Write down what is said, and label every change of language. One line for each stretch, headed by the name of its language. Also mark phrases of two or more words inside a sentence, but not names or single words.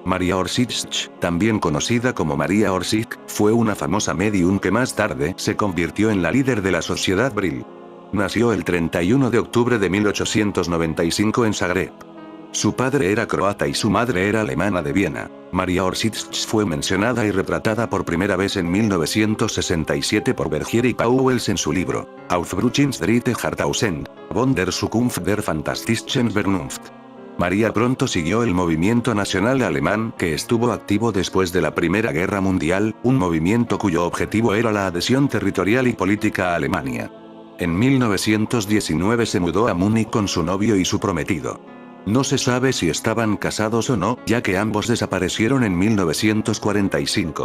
Spanish: María Orsic, también conocida como María Orsic, fue una famosa medium que más tarde se convirtió en la líder de la Sociedad Brill. Nació el 31 de octubre de 1895 en Zagreb. Su padre era croata y su madre era alemana de Viena. María Orsic fue mencionada y retratada por primera vez en 1967 por Bergier y Pauwels en su libro Aufbruchins dritte Jahrtausend, von der Zukunft der fantastischen Vernunft. María pronto siguió el movimiento nacional alemán que estuvo activo después de la Primera Guerra Mundial, un movimiento cuyo objetivo era la adhesión territorial y política a Alemania. En 1919 se mudó a Múnich con su novio y su prometido. No se sabe si estaban casados o no, ya que ambos desaparecieron en 1945.